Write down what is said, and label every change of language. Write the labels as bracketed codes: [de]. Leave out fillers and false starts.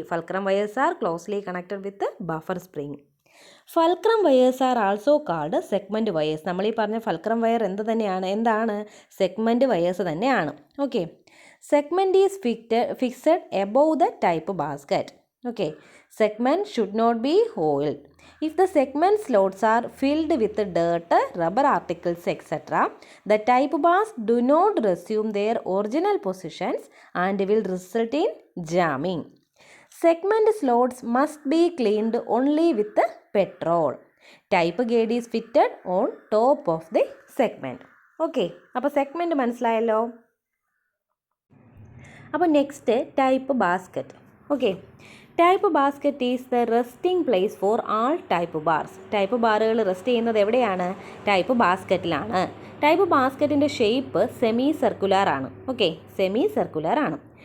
[en] Fulcrum wires are closely connected with buffer spring. Fulcrum wires are also called segment wires. [ml] നമ്മൾ ഈ പറഞ്ഞ fulcrum wire എന്താണ് segment wires തന്നെയാണ്. [en] Okay, segment is fixed above the type basket. Okay, segment should not be oiled. If the segment slots are filled with dirt, rubber articles, etc., the type bars do not resume their original positions and will result in jamming. Segment slots must be cleaned only with petrol. Type guide is fitted on top of the segment. [ml] Okay, അപ്പോൾ segment മനസ്സിലായല്ലോ. [en] അപ്പോൾ next type basket. Okay, type basket is the resting place for all type bars. [ml] Type ബാറുകൾ rest ചെയ്യുന്നത് എവിടെയാണ്? Type ബാസ്ക്കറ്റിലാണ്. Type ബാസ്ക്കറ്റിൻ്റെ shape semi circular ആണ്. Okay, semi circular ആണ്.